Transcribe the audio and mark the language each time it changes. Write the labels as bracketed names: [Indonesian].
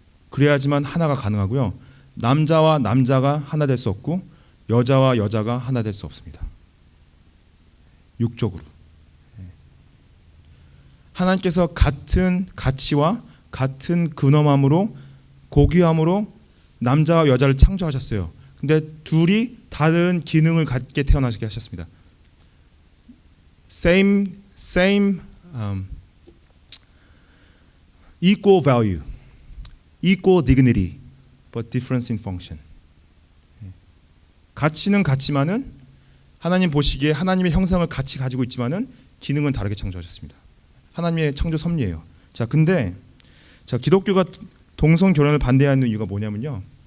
[Korean] 그래야지만 하나가 가능하고요. 남자와 남자가 하나 될 수 없고 여자와 여자가 하나 될 수 없습니다. 육적으로. 하나님께서 같은 가치와 같은 근엄함으로 고귀함으로 남자와 여자를 창조하셨어요. 근데 둘이 다른 기능을 갖게 태어나게 하셨습니다. [English] Same equal value, equal dignity, but difference in function. [Korean] 가치는 같지만은 하나님 보시기에 하나님의 형상을 같이 가지고 있지만은 기능은 다르게 창조하셨습니다. 하나님의 창조 섭리예요. 자, 근데 기독교가 동성 결혼을 반대하는 이유가 뭐냐면요.